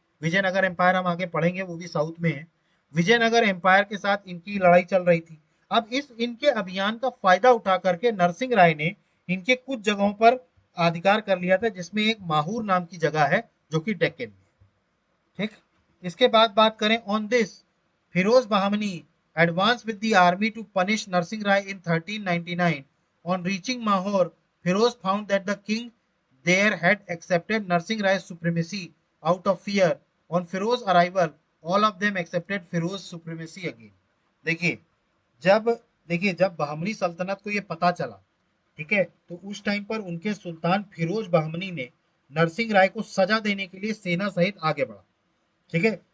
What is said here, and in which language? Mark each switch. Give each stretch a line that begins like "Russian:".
Hindi: Vijayanagar empire हम आगे पढ़ेंगे, वो भी साउथ में है। विजयनगर एम्पायर के साथ इनकी लड़ाई चल रही थी। अब इस इनके अभियान का फायदा उठा करके नरसिंह राय ने इनके कुछ जगहों पर अधिकार कर लिया था, जिसमें एक माहूर नाम की जगह है जो कि डेक्कन में। ठीक, इसके बाद बात करें,
English: On this Firoz Bahmani advanced with the army to punish Narsingh Rai in 1399. On reaching Mahor, Firoz found that the king there had accepted Narsingh Rai's supremacy out of fear. On Firoz's arrival, all of them accepted Firoz's supremacy again.
Hindi: देखिए जब देखिए जब बहमनी सल्तनत को ये पता चला, ठीक है, तो उस टाइम पर उनके सुल्तान फिरोज बहमनी ने नरसिंह राय को सजा देने के लिए सेना सहित आगे बढ़ा, ठीक है।